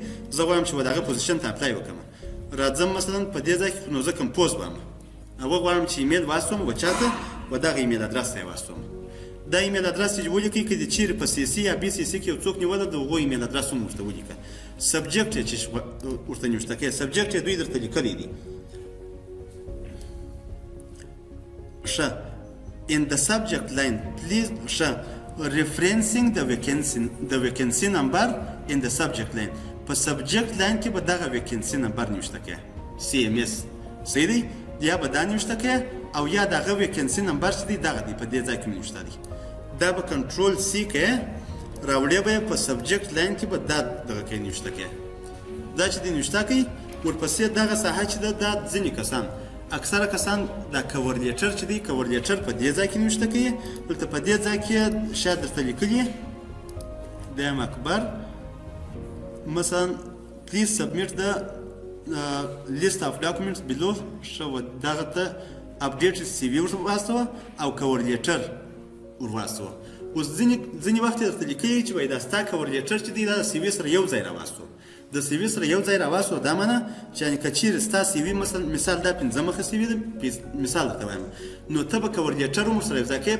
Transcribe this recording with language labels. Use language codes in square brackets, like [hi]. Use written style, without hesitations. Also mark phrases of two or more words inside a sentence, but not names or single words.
[ps] زه غواړم چې د هغه پوزیشن ته اپلای وکړم. راځم مثلا په دې ځای کې نو زه کمپوز وایم، اول غواړم چې ایمیل واستوم و چاته و دغه [en] email address [ps] ته یې واستوم. دا [en] email address [ps] چې ولیکئ که د چیرې په سی سی یا بي سی سی کې یو څوک نیولی د هغو [en] email address [ps] هم ورته ولیکه. سبجیکټ یې چې ورته نوشته کوې، سبجیکټ یې دوی درته لیکلی دي. [en] ښه in the subject line please ښه referencing the vacancy number in the subject line. [ps] په [en] subject line [ps] کې به دغه [en] vacancy number [ps] نوشته کوې، CMS، صحیح دی. یا به دا نوشته کوې او یا دغه [en] vacancy number [ps] چې دی دغه دی په دې ځای کې نوشته دی. دا به کنټرول سی کوې، راوړې به یې په [en] subject line [ps] کې به دا دغه کوې نوشته کوې. دا چې دی نوشته کوي، ورپسې دغه ساحه چې ده دا ځینې کسان، اکثره کسان دا [en] cover letter [ps] چې دی [en] cover letter [ps] په دې ځای کې نوشته کوي. دلته په دې ځای کې شاید درته لیکلي دیم اکبر مثلا [en] please submit the list of documents below. [ps] ښه دغه ته [en] updated CV [ps] ور واستوه او [en] cover letter [ps] ور واستوه. اوس ځینې وخت یې درته لیکلي چې وایي دا ستا [en] cover letter [ps] چې دی دا د CV سره یو ځای راواستو. د CV سره یو ځای راواستو دا معنی چې یعنې که چیرې ستا CV مثال دا 5 مخه CV ده، مثال درته وایم، نو ته به [en] cover letter [ps] هم ورسره یو ځای کوې.